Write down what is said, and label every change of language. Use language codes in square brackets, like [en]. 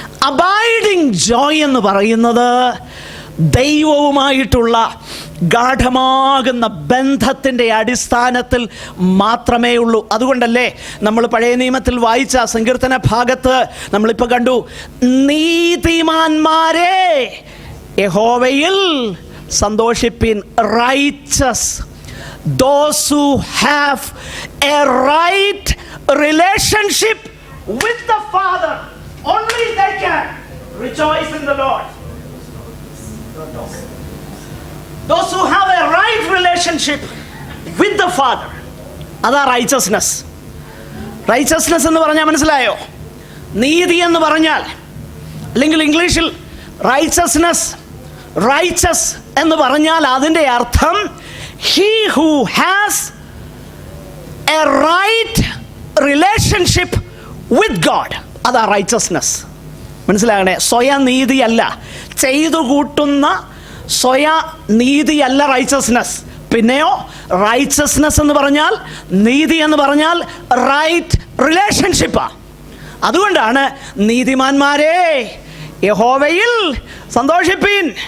[ml] Abiding Joy എന്ന് പറയുന്നത് ദൈവവുമായിട്ടുള്ള ഗാഠമാകുന്ന ബന്ധത്തിൻ്റെ അടിസ്ഥാനത്തിൽ മാത്രമേ ഉള്ളൂ. അതുകൊണ്ടല്ലേ നമ്മൾ പഴയ നിയമത്തിൽ വായിച്ച സങ്കീർത്തന ഭാഗത്ത് നമ്മളിപ്പോൾ കണ്ടു, നീതിമാന്മാരെ യഹോവയിൽ സന്തോഷിപ്പിൻ. [en] Righteous, those who have a right relationship with the Father, only they can rejoice in the Lord. Those who have a right relationship with the Father, അതാ righteousness. [ml] റൈച്ചസ്നെസ് എന്ന് പറഞ്ഞാൽ മനസ്സിലായോ? നീതി എന്ന് പറഞ്ഞാൽ, അല്ലെങ്കിൽ ഇംഗ്ലീഷിൽ റൈച്ചസ്നെസ് റൈച്ചസ് എന്ന് പറഞ്ഞാൽ അതിൻ്റെ അർത്ഥം [en] he who has a right relationship with God. [ml] അതാ റൈച്ചസ്നെസ്. മനസ്സിലാകണേ, സ്വയനീതിയല്ല, ചെയ്തു കൂട്ടുന്ന സ്വയനീതിയല്ല റൈച്ചസ്നെസ്. പിന്നെയോ റൈച്ചസ്നെസ് എന്ന് പറഞ്ഞാൽ, നീതി എന്ന് പറഞ്ഞാൽ റൈറ്റ് റിലേഷൻഷിപ്പാണ്. അതുകൊണ്ടാണ് നീതിമാന്മാരെ യഹോവയിൽ സന്തോഷിപ്പീൻ.